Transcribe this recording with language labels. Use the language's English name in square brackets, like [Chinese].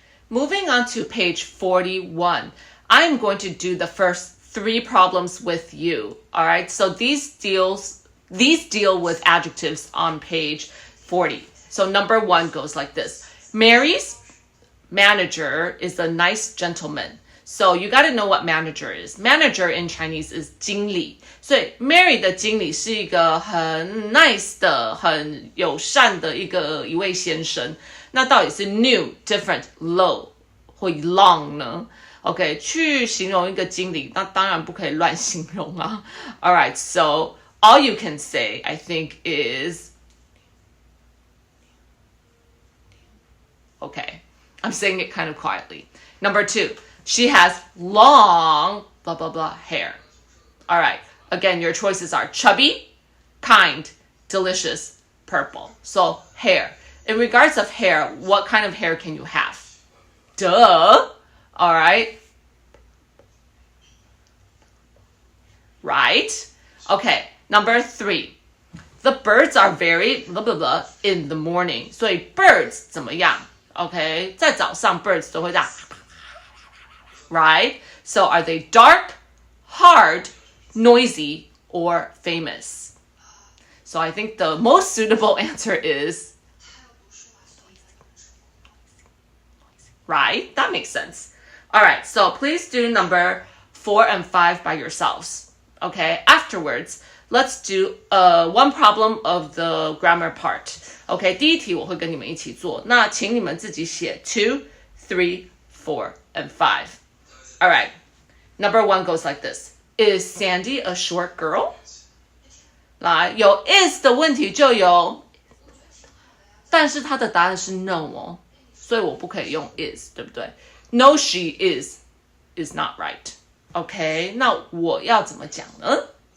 [English] Moving on to page 41, I'm going to do the first 3 problems with you. All right, so these deal with adjectives on page 40. So number 1 goes like this. Mary's manager is a nice gentleman. So you got to know what manager is. Manager in Chinese is 经理。 [Chinese] 所以 Mary 的经理是一个 [English] 很 nice 的、 [Chinese] 很友善的一位先生。那到底是 new, different, low 或 long 呢？ OK, 去形容一个经理，那当然不可以乱形容啊。 [English] Alright, so all you can say, I think, is okay. I'm saying it kind of quietly. Number 2, she has long blah blah blah hair. Alright, again, your choices are chubby, kind, delicious, purple. So hair. In regards of hair, what kind of hair can you have? Duh. Alright. Right? Okay, number 3. The birds are very blah blah blah in the morning. [Chinese] 所以 birds 怎么样？Okay, 在早上 birds 都会这样 Right? [English] So are they dark, hard, noisy, or famous? So I think the most suitable answer is right? That makes sense. Alright, so please do number 4 and 5 by yourselves. Okay, afterwards, let's do one problem of the grammar part. [Chinese] Okay, 第一题我会跟你们一起做，那请你们自己写 2, 3, 4, and 5. [English] Alright, number 1 goes like this. Is Sandy a short girl? [Chinese] 来，有 is 的问题就有，但是它的答案是 no 哦，所以我不可以用 is， 对不对？ [English] No, she is not right. [Chinese] Okay, 那我要怎么讲呢？